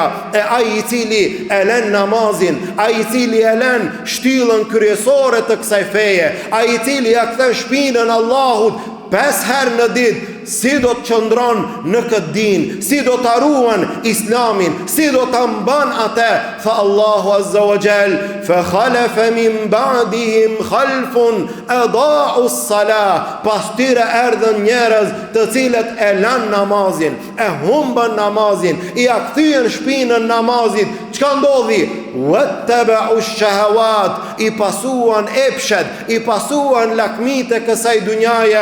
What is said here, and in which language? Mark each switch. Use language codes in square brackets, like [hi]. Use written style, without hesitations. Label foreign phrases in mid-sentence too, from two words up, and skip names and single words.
[sq] E ai i cili e lën namazin, ai i cili e lën shtyllën kryesore të kësaj feje, ai i cili ja kthen shpinën Allahut 5 herë në ditë, si do të qëndron në këtë din, si do të ruan islamin, si do të mban atë. Tha Allahu [ar] عز وجل, فخلف من بعدهم خلف أضاعوا الصلاة, [sq] pas tyre erdhën njerëz të cilët e lanë namazin, e humbën namazin, i akthyen shpinën namazit. Çka ndodhi? [ar] واتبعوا الشهوات, [sq] i pasuan epshet, i pasuan lakmit e kësaj dunjaje.